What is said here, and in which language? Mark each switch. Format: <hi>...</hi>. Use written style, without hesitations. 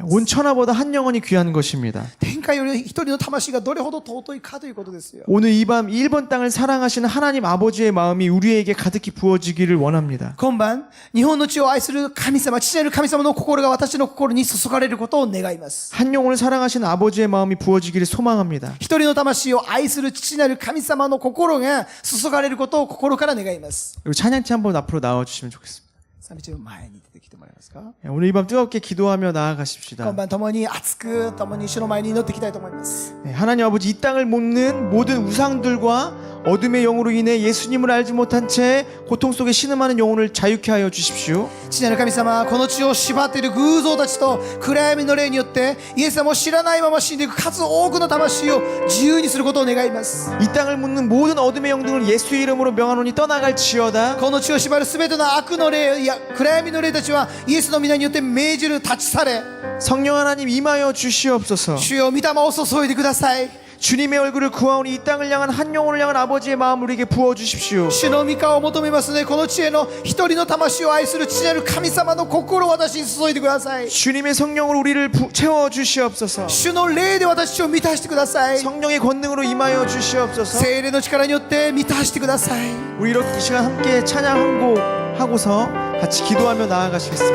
<ko>온 천하보다 한 영혼이 귀한 것입니다.</ko> <ja>天下より一人の魂がどれほど尊いかということですよ。</ja> <ko>오늘 이 밤 일본 땅을 사랑하시는 하나님 아버지의 마음이 우리에게 가득히 부어지기를 원합니다.</ko> <ja>今晩、日本の地を愛する神様、父なる神様の心が私の心に注がれることを願います。</ja> <ko>한 영혼을 사랑하시는 아버지의 마음이 부어지기를 소망합니다.</ko> <ja>一人の魂を愛する父なる神様の心が注がれることを心から願います。</ja> <ko>그리고 찬양팀 한번 앞으로 나와주시면 좋겠습니다.</ko> <ja>賛美チーム前に出てきてもらえますか。</ja> <ko>오늘 이 밤 뜨겁게 기도하며 나아가십시다.</ko> <ja>今晩共に熱く共に主の前に祈っていきたいと思います。</ja> <ko>네, 하나님 아버지 이 땅을 묶는 모든 우상들과 어둠의 영으로 인해 예수님을 알지 못한 채 고통 속에 신음하는 영혼을 자유케 하여 주십시오.</ko> <ja>父なる神様、この地を縛っている偶像たちと暗闇の霊によってイエス様を知らないまま死んでいく数多くの魂を自由にすることを願います。</ja> <ko>이 땅을 묻는 모든 어둠의 영등을 예수의 이름으로 명하노니 떠나갈지어다.</ko> <ja>この地を縛るすべての悪の霊や暗闇の霊たちはイエスの皆によって命じる、立ち去れ。</ja> <ko>성령 하나님 임하여 주시옵소서.</ko> <ja>主よ、御霊を注いでください。</ja> <ko>주님의 얼굴을 구하오니 이 땅을 향한 한 영혼을 향한 아버지의 마음을 우리에게 부어 주십시오.</ko> <ja>主の御顔を求めますね。この地への一人の魂を愛する父なる神様の心を私に注いでください。</ja> <ko>주님의 성령으로 우리를 채워 주시옵소서.</ko> <ja>主の霊で私を満たしてください。</ja> <ko>성령의 권능으로 임하여 주시옵소서.</ko> <ja>聖霊の力によって満たしてください。</ja> <ko>우리 이렇게 이 시간 함께 찬양 한 곡 하고서 같이 기도하며 나아가시겠습니다.</ko>